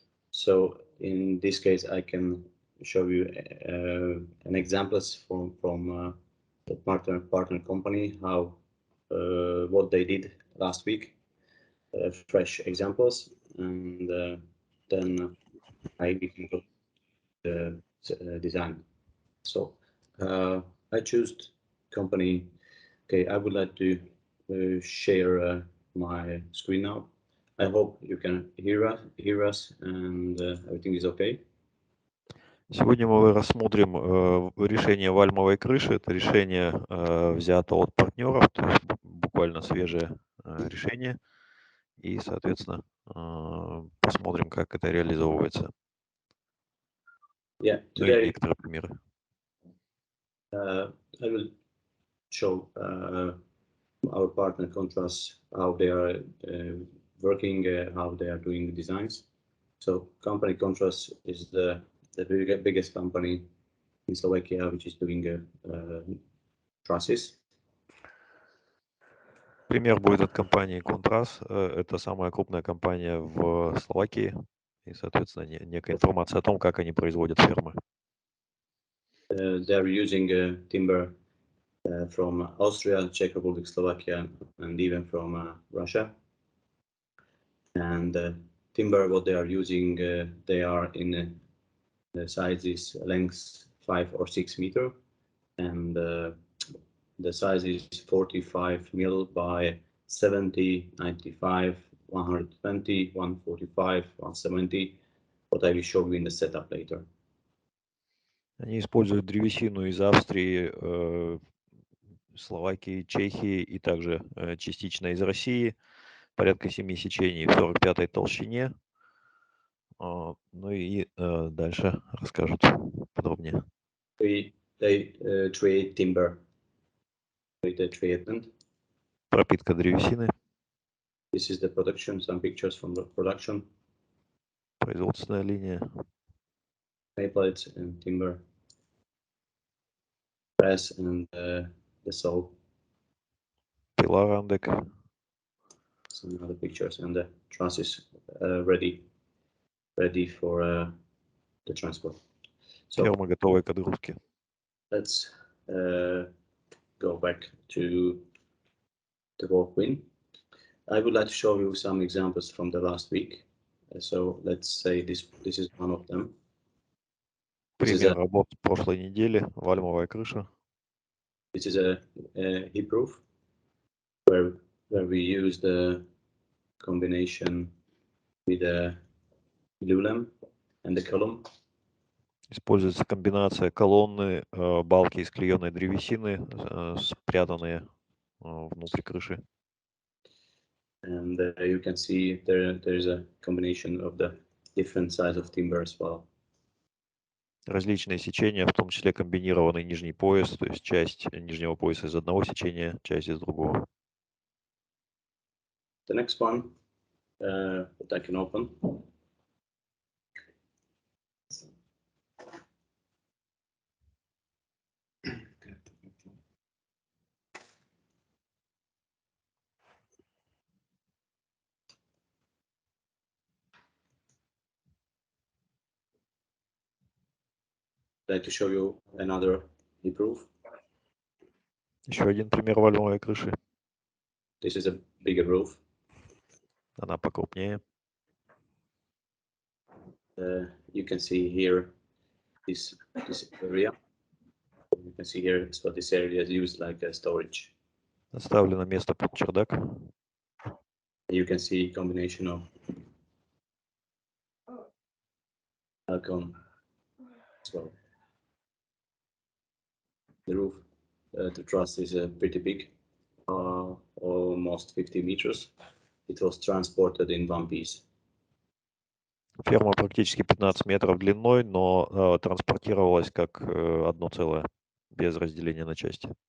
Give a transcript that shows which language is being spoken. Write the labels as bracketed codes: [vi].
[en] So in this case, I can show you an examples from the partner company, how what they did last week, fresh examples, and then I can go to the design. So I choose company. Okay, I would like to share my screen now. I hope you can hear us, and everything is okay. [ru] Сегодня мы рассмотрим решение вальмовой крыши. Это решение взято от партнеров, то есть буквально свежее решение. И, соответственно, посмотрим, как это реализовывается. [en] Yeah, [ru] Ну и [en] today [ru] некоторые примеры. [en] I will show our partner contrasts, how they are working, how they are doing the designs. So company Contrast is the biggest company in Slovakia, which is doing trusses. [ru] Пример будет от компании Contras. Это самая крупная компания в Словакии. И, соответственно, некая информация о том, как они производят фермы. [en] They are using timber from Austria, Czech Republic, Slovakia, and even from Russia. And timber, what they are using, they are in the sizes lengths 5 or 6 meter, and the size is 45 mil by 70, 95, 120, 145, 170. What I will show you in the setup later. [ru] Они используют древесину из Австрии, Словакии, Чехии и также частично из России. Порядка 7 сечений в 45-й толщине. Ну и дальше расскажут подробнее. [en] They trade timber with the treatment. [ru] Пропитка древесины. [en] This is the production, some pictures from the production. [ru] Производственная линия. [en] Plates and timber press and the saw. [ru] Пила Рандек. [en] Some other pictures, and the truss is ready for the transport. So [ru] Ферма готовая к отгрузке. [en] let's go back to the WolfWin. I would like to show you some examples from the last week. So let's say this is one of them. [ru] Пример работ прошлой недели. Вальмовая крыша. [en] This is a heat proof where we use the combination with the glulam and the column. [ru] Используется комбинация колонны, балки из клееной древесины, спрятанные внутри крыши. [en] And you can see there is a combination of the different size of timber as well. [ru] Различные сечения, в том числе комбинированный нижний пояс, то есть часть нижнего пояса из одного сечения, часть из другого. [en] The next one that I can open. I'd like to show you another roof. [ru] Еще один пример вальмовой крыши. [en] This is a bigger roof. [ru] Она покрупнее. [en] You can see here this area. You can see here so this area is used like a storage. [ru] Оставлено место под чердак. [en] You can see combination of balcony as well. The roof, the truss is pretty big, almost 50 meters. It was transported in one piece. [ru] Ферма практически 15 метров длиной, но транспортировалась как одно целое, без разделения на части.